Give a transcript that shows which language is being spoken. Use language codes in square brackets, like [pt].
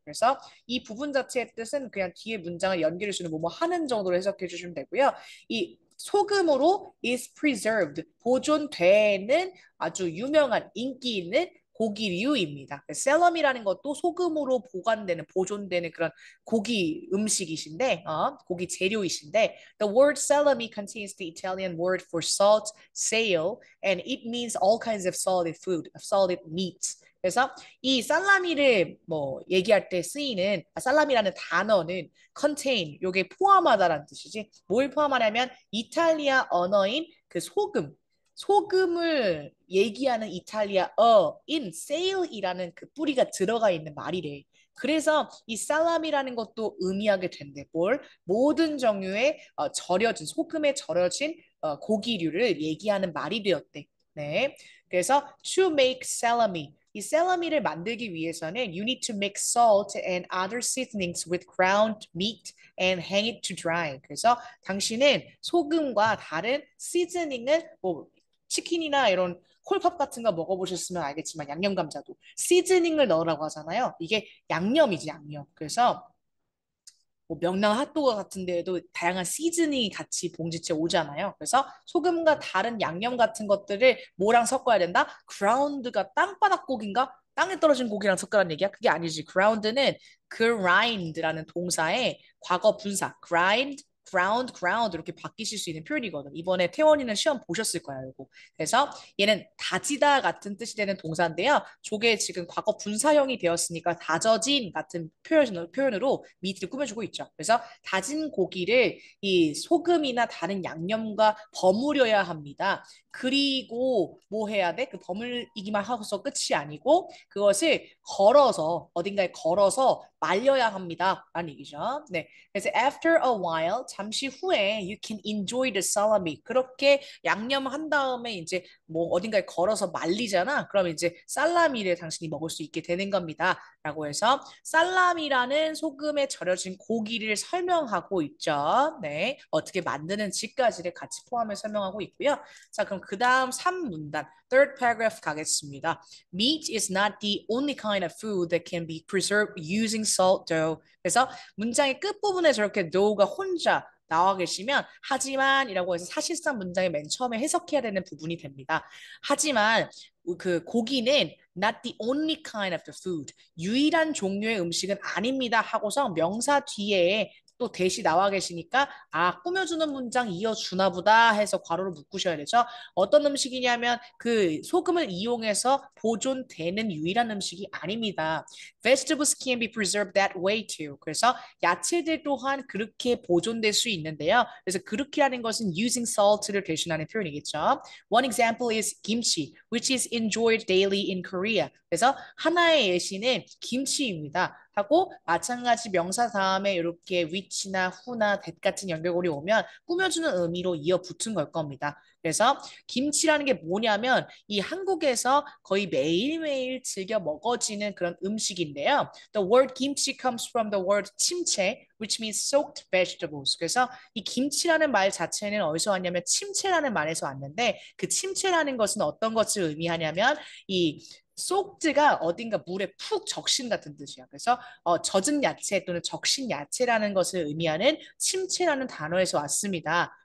[ko] 그래서 이 부분 자체의 뜻은 그냥 뒤에 문장을 연결해주는 뭐뭐 하는 정도로 해석해 주시면 되고요. 이 소금으로 [en] is preserved, [ko] 보존되는 아주 유명한 인기 있는 고기류입니다. 셀럼이라는 것도 소금으로 보관되는, 보존되는 그런 고기 음식이신데, 고기 재료이신데, [en] the word salami contains the Italian word for salt, sale, and it means all kinds of solid food, of solid meats. [ko] 그래서 이 살라미를 뭐 얘기할 때 쓰이는 살라미라는 단어는 contain, 요게 포함하다라는 뜻이지. 뭘 포함하냐면 이탈리아 언어인 그 소금을 얘기하는 이탈리아어인 sale이라는 그 뿌리가 들어가 있는 말이래. 그래서 이 살람이라는 것도 의미하게 된대. 뭘? 모든 종류의 절여진 소금에 절여진 고기류를 얘기하는 말이 되었대. 네. 그래서 [en] to make salami. [ko] 이 셀러미를 만들기 위해서는 [en] you need to mix salt and other seasonings with ground meat and hang it to dry. [ko] 그래서 당신은 소금과 다른 시즈닝을 뭐 치킨이나 이런 콜팝 같은 거 먹어보셨으면 알겠지만 양념 감자도 시즈닝을 넣으라고 하잖아요. 이게 양념이지 양념. 그래서 뭐 명랑 핫도그 같은 데에도 다양한 시즈닝이 같이 봉지째 오잖아요. 그래서 소금과 다른 양념 같은 것들을 뭐랑 섞어야 된다? 그라운드가 땅바닥 고기인가? 땅에 떨어진 고기랑 섞으라는 얘기야? 그게 아니지. 그라운드는 grind라는 동사의 과거 분사. grind, ground 이렇게 바뀌실 수 있는 표현이거든. 이번에 태원이는 시험 보셨을 거야, 이거. 그래서 얘는 다지다 같은 뜻이 되는 동사인데요. 저게 지금 과거 분사형이 되었으니까 다져진 같은 표현으로 미트를 꾸며주고 있죠. 그래서 다진 고기를 이 소금이나 다른 양념과 버무려야 합니다. 그리고 뭐 해야 돼? 그 버무리기만 하고서 끝이 아니고 그것을 걸어서 어딘가에 걸어서 말려야 합니다. 라는 얘기죠. 네. 그래서 [en] after a while [ko] 잠시 후에 [en] you can enjoy the salami. [ko] 그렇게 양념한 다음에 이제 뭐 어딘가에 걸어서 말리잖아. 그럼 이제 살라미를 당신이 먹을 수 있게 되는 겁니다. 라고 해서 살라미라는 소금에 절여진 고기를 설명하고 있죠. 네. 어떻게 만드는지까지를 같이 포함해 설명하고 있고요. 자, 그럼 그 다음 3문단, [en] third paragraph [ko] 가겠습니다. [en] Meat is not the only kind of food that can be preserved using salt dough. [ko] 그래서 문장의 끝부분에 저렇게 dough가 혼자 나와 계시면 하지만이라고 해서 사실상 문장의 맨 처음에 해석해야 되는 부분이 됩니다. 하지만 그 고기는 [en] not the only kind of the food. [ko] 유일한 종류의 음식은 아닙니다 하고서 명사 뒤에 또 대시 나와 계시니까 꾸며주는 문장 이어주나 보다 해서 괄호를 묶으셔야 되죠. 어떤 음식이냐면 그 소금을 이용해서 보존되는 유일한 음식이 아닙니다. [en] Vegetables can be preserved that way too. [ko] 그래서 야채들 또한 그렇게 보존될 수 있는데요. 그래서 그렇게라는 것은 [en] using salt [ko] 를 대신하는 표현이겠죠. [en] One example is kimchi, which is enjoyed daily in Korea. [ko] 그래서 하나의 예시는 김치입니다. 하고 마찬가지 명사 다음에 이렇게 which나 who나 that 같은 연결고리 오면 꾸며주는 의미로 이어 붙은 걸 겁니다. 그래서 김치라는 게 뭐냐면 이 한국에서 거의 매일매일 즐겨 먹어지는 그런 음식인데요. [en] The word kimchi comes from the word 침체, which means soaked vegetables. [ko] 그래서 이 김치라는 말 자체는 어디서 왔냐면 침체라는 말에서 왔는데 그 침체라는 것은 어떤 것을 의미하냐면 이 소크드가 어딘가 물에 푹 적신 같은 뜻이야. 그래서 젖은 야채 또는 적신 야채라는 것을 의미하는 침체라는 단어에서 왔습니다.